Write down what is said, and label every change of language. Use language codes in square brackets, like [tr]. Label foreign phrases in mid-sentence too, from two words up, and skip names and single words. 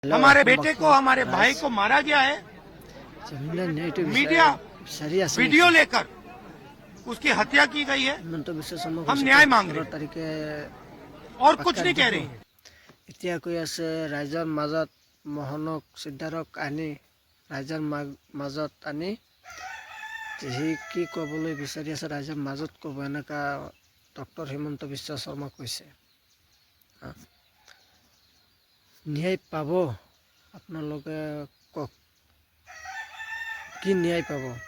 [hi] हमारे बेटे को, हमारे भाई को मारा गया है। मीडिया वीडियो लेकर उसकी हत्या की गई है। हम न्याय मांग रहे हैं और कुछ नहीं कह रहे। [as] এতিয়া কৈ আছে ৰাইজৰ মাজত মোহনক সিদ্ধাৰক আনি ৰাইজৰ মাজত আনি যি কি ক'বলৈ বিচাৰি আছে ৰাইজৰ মাজত ক'ব, এনেকা ডক্টৰ হিমন্ত বিশ্ব শৰ্মা কৈছে। ন্যায় পাব আপোনালোকে কওক, কি ন্যায় পাব?